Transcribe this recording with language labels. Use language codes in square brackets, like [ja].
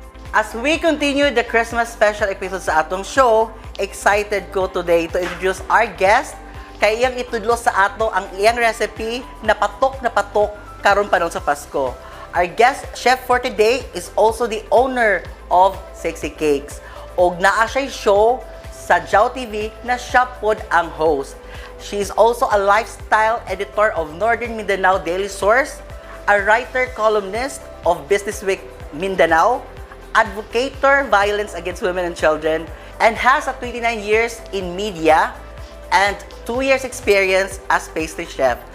[en] As we continue the Christmas special episode [ceb] sa atong show, [en] excited ko today to introduce our guest [ceb] kay iyang itudlo sa ato ang iyang recipe na patok karon pa sa Pasko. [en] Our guest chef for today is also the owner of Sexy Cakes. [ceb] Og naa siya show sa Jaw TV na siya pod ang host. [en] She is also a lifestyle editor of Northern Mindanao Daily Source, a writer columnist of Business Week Mindanao, advocator violence against women and children, and has a 29 years in media and 2 years experience as pastry chef.